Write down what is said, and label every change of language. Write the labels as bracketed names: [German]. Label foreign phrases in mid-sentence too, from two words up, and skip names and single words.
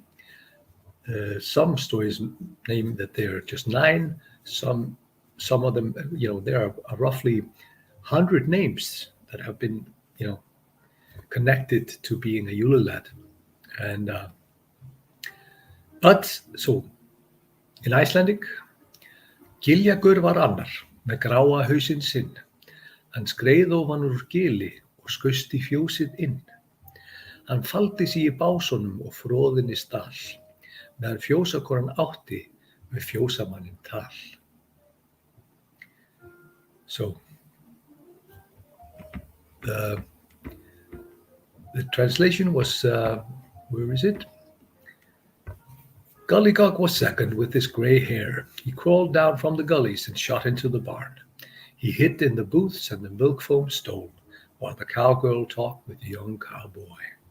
[English] Some stories name that they're just 9. Some of them, there are roughly 100 names that have been, connected to being a Yule Lad. And but so in Icelandic, [Icelandic] Giljagaur var annar með gráa hausinn sinn. Hann skreið ofan úr gili og skaust í fjósið inn. Hann faldi sig í básunum og froðinni stál, meðan fjósakonan átti með fjósamanninn tal. [English] So the translation was, where is it? Gully Gawk was second with his gray hair. He crawled down from the gullies and shot into the barn. He hid in the booths and the milk foam stole, while the cowgirl talked with the young cowboy.